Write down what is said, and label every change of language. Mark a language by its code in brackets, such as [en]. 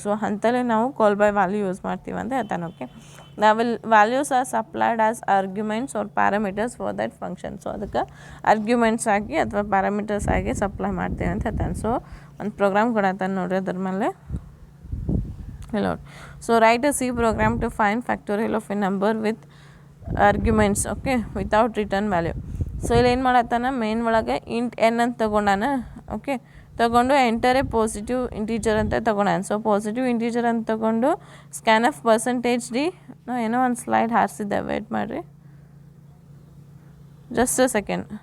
[kn] So ಅಂತಲೇ ನಾವು call by value use ಮಾಡ್ತೀವಿ ಅಂತ ಹೇಳ್ತಾನೆ. [en] Okay, values are supplied as arguments are parameters for that function. [kn] So ಅದಕ್ಕೆ ಆರ್ಗ್ಯುಮೆಂಟ್ಸ್ ಆಗಿ ಅಥವಾ ಪ್ಯಾರಾಮೀಟರ್ಸ್ ಆಗಿ ಸಪ್ಲೈ ಮಾಡ್ತೀವಿ ಅಂತ ಹೇಳ್ತಾನೆ. ಸೊ ಒಂದು ಪ್ರೋಗ್ರಾಮ್ ಕೊಡತ್ತಾನೆ ನೋಡಿರಿ, ಅದ್ರ ಮೇಲೆ hello. [en] So write a C program to find factorial of a number with arguments. Okay, without return value. [kn] So ಇಲ್ಲಿ ಏನು ಮಾಡತ್ತಾನ, ಮೇನ್ ಒಳಗೆ ಇಂಟ್ ಎನ್ ಅಂತ ತೊಗೊಂಡಾನ. ಓಕೆ, ತೊಗೊಂಡು [en] enter a positive integer [kn] ಅಂತ ತೊಗೊಂಡಾನ. ಸೊ ಪಾಸಿಟಿವ್ ಇಂಟೀಜರ್ ಅಂತ ತೊಗೊಂಡು ಸ್ಕ್ಯಾನ್ಎಫ್ %d ನಾವು ಏನೋ ಒಂದು ಸ್ಲೈಡ್ ಹಾರಿಸಿದ್ದೆ, ವೇಟ್ ಮಾಡಿರಿ [en] Just a second.